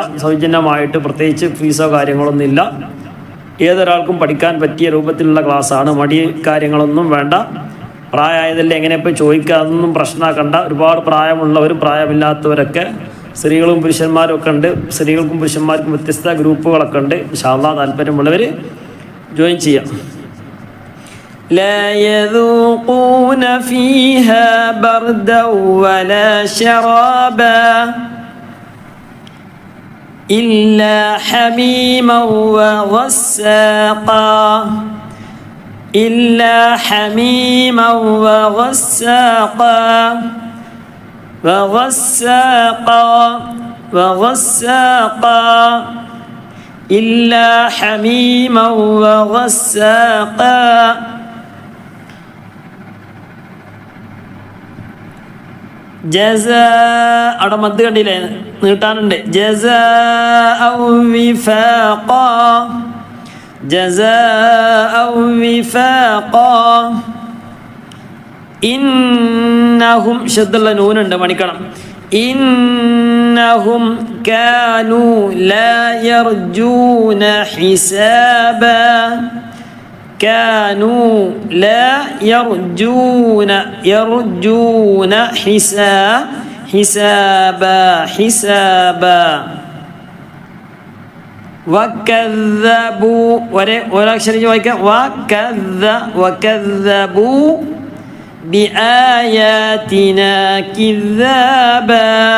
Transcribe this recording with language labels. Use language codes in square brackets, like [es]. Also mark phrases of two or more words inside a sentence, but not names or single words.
[ml] സൗജന്യമായിട്ട്, പ്രത്യേകിച്ച് ഫീസോ കാര്യങ്ങളൊന്നുമില്ല. ഏതൊരാൾക്കും പഠിക്കാൻ പറ്റിയ രൂപത്തിലുള്ള ക്ലാസ്സാണ്. മടി കാര്യങ്ങളൊന്നും വേണ്ട. പ്രായമായതല്ലേ എങ്ങനെ ഇപ്പോൾ ചോദിക്കുക, അതൊന്നും പ്രശ്നമാക്കണ്ട. ഒരുപാട് പ്രായമുള്ളവരും പ്രായമില്ലാത്തവരൊക്കെ സ്ത്രീകളും പുരുഷന്മാരും ഒക്കെ ഉണ്ട്. സ്ത്രീകൾക്കും പുരുഷന്മാർക്കും വ്യത്യസ്ത ഗ്രൂപ്പുകളൊക്കെ ഉണ്ട്. [ar] إن شاء الله [ml] താല്പര്യമുള്ളവർ ജോയിൻ ചെയ്യാം. [ar] لا يذوقون فيها بردا ولا شرابا إلا حميما وغساقا إلا حميما وغساقا وغساقا وغساقا إلا حميما وغساقا [ml] ജസാ അവിടെ മദ് കണ്ടില്ലേ, നീട്ടാനുണ്ട്. [ar] جزاء وفاقا جزاء وفاقا إنهم [ml] ശദ്ദുള്ള നൂനുണ്ട്, മണിക്കണം. [ar] إنهم كانوا لا يرجون حسابا كانوا لا يرجون حسابا وكذبوا وكذبوا بآياتنا كذابا